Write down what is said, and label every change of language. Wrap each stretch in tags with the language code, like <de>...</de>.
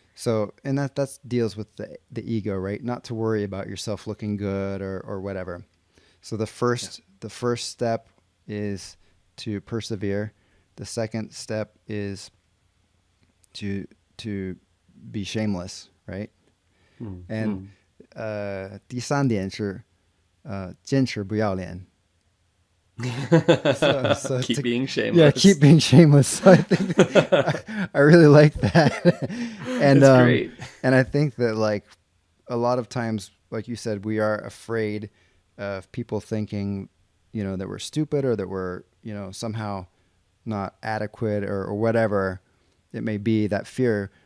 <en>So, and that deals with the ego, right? Not to worry about yourself looking good or whatever. So the first step is to persevere. The second step is to be shameless, right?</en> <zh>And 第三点是坚持不要脸。</zh> <en>So keep being shameless. Yeah, keep being shameless. So I think I really like that. And That's great. And I think that like a lot of times, like you said, we are afraid of people thinking, you know, that we're stupid or that we're, you know, somehow not adequate or whatever it may be, that fear.</en>